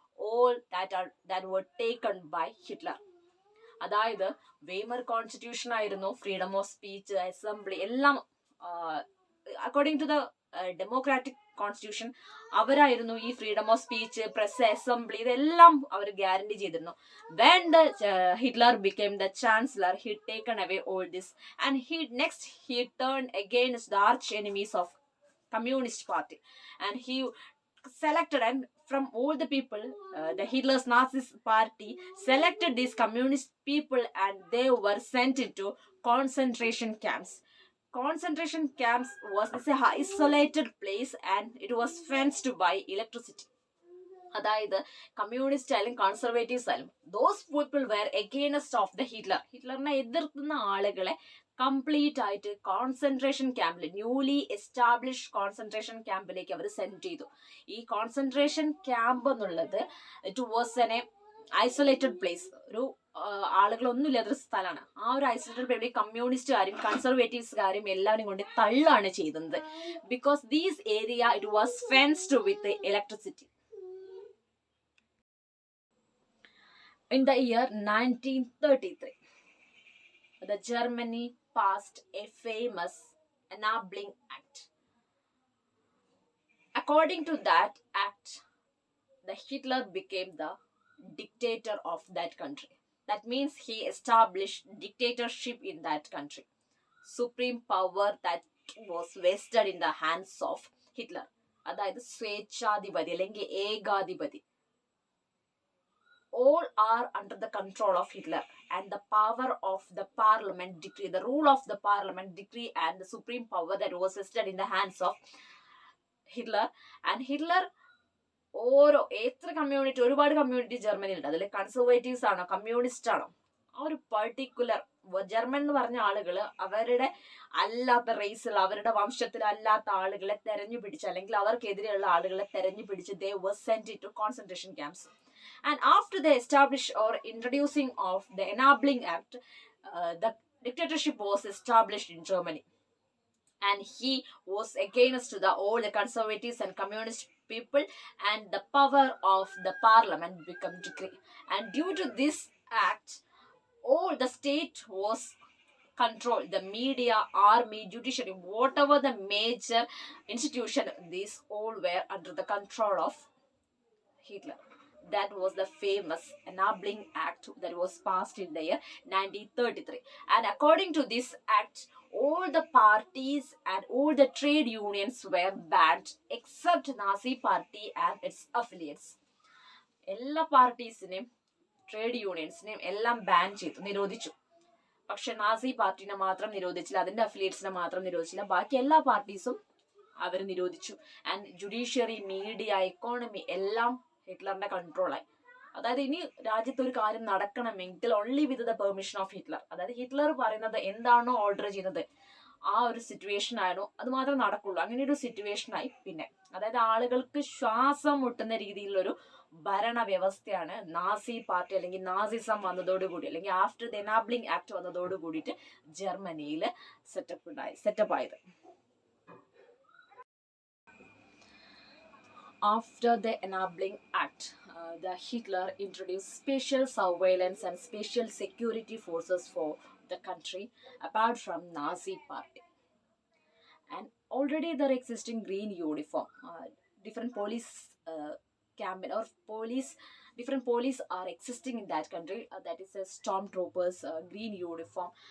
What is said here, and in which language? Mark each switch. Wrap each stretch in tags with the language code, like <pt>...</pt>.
<en>All that were taken by Hitler.</en> <ml>അതായത് Weimar constitution ആയിരുന്നു freedom of speech, assembly എല്ലാം</ml> <en>according to the democratic constitution</en> <ml>അവരായിരുന്നു ഈ freedom of speech, press, assembly ഇതെല്ലാം അവർ guarantee ചെയ്തിരുന്നു.</ml> <en>When the Hitler became the chancellor, he taken away all this, and he turned against the arch enemies of Communist Party, and he selected, and from all the people, the Hitler's Nazi party selected these communist people and they were sent into concentration camps. Concentration camps was a isolated place and it was fenced by electricity.</en> <ml>അതായത് communist ആയാലും Conservatives ആയാലും</ml> <en>those people were against of the</en> <ml>ഹിറ്റ്ലറിനെ എതിർക്കുന്ന ആളുകളെ complete ആയിട്ട് concentration ക്യാമ്പിൽ, newly establish concentration ക്യാമ്പിലേക്ക് അവർ send ചെയ്തു. ഈ കോൺസെൻട്രേഷൻ ക്യാമ്പ് എന്നുള്ളത്</ml> <en>it was an isolated place,</en> <ml>ഒരു ആളുകളൊന്നും ഇല്ലാത്തൊരു സ്ഥലമാണ്. ആ ഒരു ഐസൊലേറ്റഡ് പ്ലേസ് കമ്മ്യൂണിസ്റ്റുകാരും കൺസർവേറ്റീവ്സുകാരും എല്ലാവരും കൊണ്ട് തള്ളാണ് ചെയ്തത്.</ml> <en>Because these area it was fenced with electricity. In the year 1933, the Germany passed a famous Enabling Act. According to that act, the Hitler became the dictator of that country. That means he established dictatorship in that country. Supreme power that was vested in the hands of Hitler.</en> <ml>അതായത് സ്വേച്ഛാധിപതി അല്ലെങ്കിൽ ഏകാധിപതി.</ml> <en>all are under the control of Hitler, and the power of the parliament decree, the rule of the parliament decree, and the supreme power that was vested in the hands of Hitler.</en> <ml>And Hitler ഓരോ എത്ര community, ഒരുപാട് community ജർമ്മനിയിലുണ്ട്. അതിൽ Conservatives ആണോ communist ആണോ, ആ ഒരു particular German എന്ന് പറഞ്ഞ ആളുകൾ അവരുടെ അല്ലാത്ത റേസിൽ, അവരുടെ വംശത്തിലല്ലാത്ത ആളുകളെ തെരഞ്ഞു പിടിച്ച്, അല്ലെങ്കിൽ അവർക്കെതിരെയുള്ള ആളുകളെ തെരഞ്ഞു പിടിച്ച്</ml> <en>they were sent into concentration camps. And after the establish or introducing of the Enabling Act, the dictatorship was established in Germany. And he was against the all the conservatives and communist people, and the power of the parliament became decree. And due to this act, all the state was controlled, the media, army, judiciary, whatever the major institution, these all were under the control of Hitler. That was the famous Enabling Act that was passed in the year 1933. And according to this act, all the parties and all the trade unions were banned except Nazi Party and its affiliates.</en> <ml>എല്ലാ പാർട്ടീസിനെയും trade യൂണിയൻസിനെയും എല്ലാം ban ചെയ്തു, നിരോധിച്ചു. പക്ഷെ Nazi പാർട്ടിനെ മാത്രം നിരോധിച്ചില്ല, അതിന്റെ അഫിലിയേറ്റ്സിനെ മാത്രം നിരോധിച്ചില്ല. ബാക്കി എല്ലാ പാർട്ടീസും അവർ നിരോധിച്ചു. ആൻഡ് ജുഡീഷ്യറി, മീഡിയ, എക്കോണമി എല്ലാം ഹിറ്റ്ലറിന്റെ കൺട്രോളായി. അതായത് ഇനി രാജ്യത്ത് ഒരു കാര്യം നടക്കണമെങ്കിൽ</ml> <en>Only with the permission of Hitler.</en> <ml>അതായത് ഹിറ്റ്ലർ പറയുന്നത് എന്താണോ ഓർഡർ ചെയ്യുന്നത് ആ ഒരു സിറ്റുവേഷൻ ആണോ അത് മാത്രമേ നടക്കുള്ളൂ. അങ്ങനെ ഒരു സിറ്റുവേഷനായി. പിന്നെ അതായത് ആളുകൾക്ക് ശ്വാസം മുട്ടുന്ന രീതിയിലുള്ളൊരു ഭരണ വ്യവസ്ഥയാണ് നാസി പാർട്ടി അല്ലെങ്കിൽ നാസിസം വന്നതോടുകൂടി, അല്ലെങ്കിൽ</ml> <en>after the enabling act</en> <ml>വന്നതോട് കൂടിയിട്ട് ജർമ്മനിയിൽ സെറ്റപ്പ് ആയത്.</ml> <en>After the Enabling Act, the Hitler introduced special surveillance and special security forces for the country apart from Nazi party. And already there existing green uniform, different police campaign or different police are existing in that country, that is a stormtroopers green uniform.</en>